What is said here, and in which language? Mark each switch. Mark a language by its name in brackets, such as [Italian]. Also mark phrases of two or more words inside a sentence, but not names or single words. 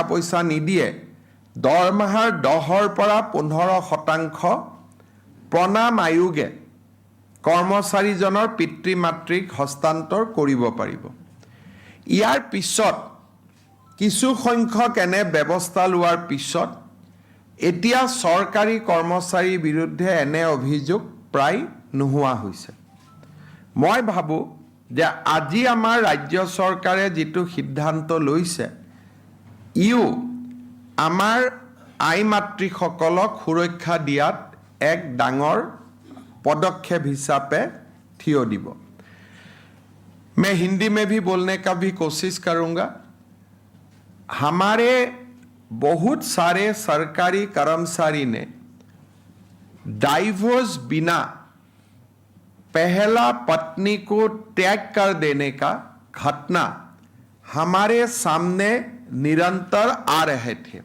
[Assamese] পইচা নিদিয়ে দৰমহাৰ 10ৰ পৰা 15% প্ৰণাম আয়োগে কৰ্মচাৰীজনৰ পিতৃ মাতৃক হস্তান্তৰ কৰিব পাৰিব ইয়াৰ পিছত কিছু সংখ্যক এনে ব্যৱস্থা লোৱাৰ পিছত এতিয়া চৰকাৰী কৰ্মচাৰীৰ বিৰুদ্ধে এনে অভিযোগ প্ৰায় নোহোৱা হৈছে মই ভাবোঁ যে আজি আমাৰ ৰাজ্য চৰকাৰে যিটো সিদ্ধান্ত লৈছে ইও আমাৰ আই মাতৃসকলক সুৰক্ষা দিয়াত এক ডাঙৰ পদক্ষেপ হিচাপে থিয় দিব [Hindi] मैं हिंदी में भी बोलने का भी कोशिश करूंगा हमारे बहुत सारे सरकारी कर्मचारी ने डाइवोर्स बिना पहला पत्नी को त्याग कर देने का घटना हमारे सामने निरंतर आ रहे थे